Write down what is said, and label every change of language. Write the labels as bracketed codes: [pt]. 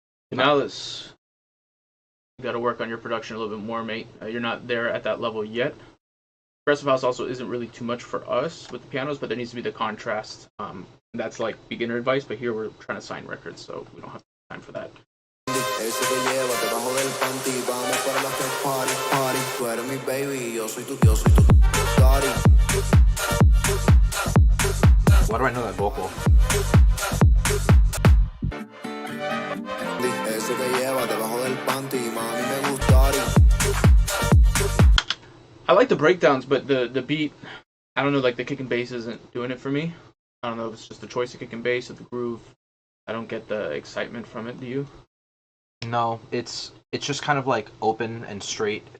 [en] Now let's. You got to work on your production a little bit more, mate. You're not there at that level yet. Progressive house also isn't really too much for us with the pianos, but there needs to be the contrast. That's like beginner advice, but here we're trying to sign records, so we don't have time for that. [es] Ese que lleva debajo del panty. Vamos para la after party, party. Tú eres mi baby, yo soy tu daddy. [en] Why do I know that vocal? [es] Ese que lleva debajo del panty. Mami me gustaría. [en] I like the breakdowns, but the beat, I don't know, like the kick and bass isn't doing it for me. I don't know if it's just the choice of kick and bass or the groove. I don't get the excitement from it. Do you? No, it's just kind of like open and straight.